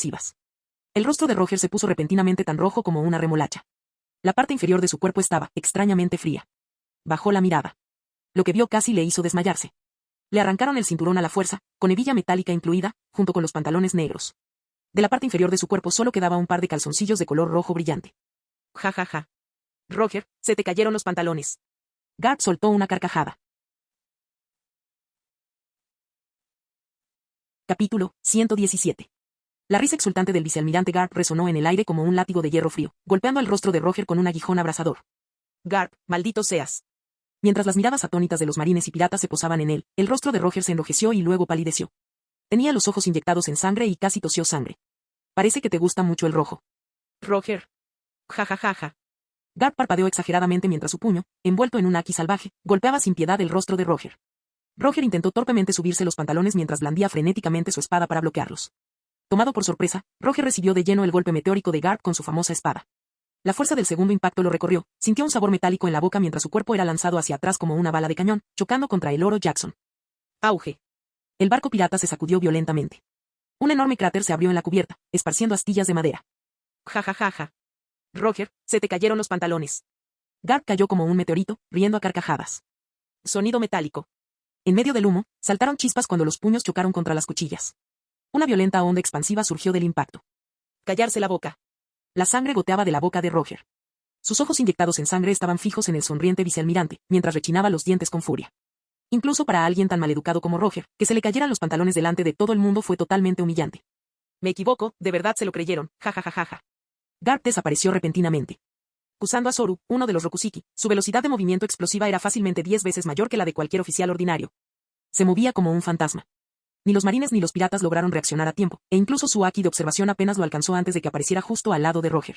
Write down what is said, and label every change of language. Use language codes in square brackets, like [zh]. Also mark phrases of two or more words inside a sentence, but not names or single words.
[es] El rostro de Roger se puso repentinamente tan rojo como una remolacha. La parte inferior de su cuerpo estaba, extrañamente fría. Bajó la mirada. Lo que vio casi le hizo desmayarse. Le arrancaron el cinturón a la fuerza, con hebilla metálica incluida, junto con los pantalones negros. De la parte inferior de su cuerpo solo quedaba un par de calzoncillos de color rojo brillante. Ja ja ja. Roger, se te cayeron los pantalones. Garp soltó una carcajada. Capítulo 117. La risa exultante del vicealmirante Garp resonó en el aire como un látigo de hierro frío, golpeando el rostro de Roger con un aguijón abrasador. Garp, maldito seas. Mientras las miradas atónitas de los marines y piratas se posaban en él, el rostro de Roger se enrojeció y luego palideció. Tenía los ojos inyectados en sangre y casi tosió sangre. Parece que te gusta mucho el rojo. Roger. Ja ja ja ja. Garp parpadeó exageradamente mientras su puño, envuelto en un haki salvaje, golpeaba sin piedad el rostro de Roger. Roger intentó torpemente subirse los pantalones mientras blandía frenéticamente su espada para bloquearlos. Tomado por sorpresa, Roger recibió de lleno el golpe meteórico de Garp con su famosa espada. La fuerza del segundo impacto lo recorrió, sintió un sabor metálico en la boca mientras su cuerpo era lanzado hacia atrás como una bala de cañón, chocando contra el oro Jackson. Auge. El barco pirata se sacudió violentamente. Un enorme cráter se abrió en la cubierta, esparciendo astillas de madera. Ja ja ja ja. Roger, se te cayeron los pantalones. Garp cayó como un meteorito, riendo a carcajadas. Sonido metálico. En medio del humo, saltaron chispas cuando los puños chocaron contra las cuchillas. Una violenta onda expansiva surgió del impacto. Callarse la boca. La sangre goteaba de la boca de Roger. Sus ojos inyectados en sangre estaban fijos en el sonriente vicealmirante, mientras rechinaba los dientes con furia. Incluso para alguien tan maleducado como Roger, que se le cayeran los pantalones delante de todo el mundo fue totalmente humillante. Me equivoco, de verdad se lo creyeron, ja ja ja ja ja. Garp desapareció repentinamente. Usando a Zoru, uno de los Rokusiki, su velocidad de movimiento explosiva era fácilmente 10 veces mayor que la de cualquier oficial ordinario. Se movía como un fantasma. Ni los marines ni los piratas lograron reaccionar a tiempo, e incluso su haki de observación apenas lo alcanzó antes de que apareciera justo al lado de Roger.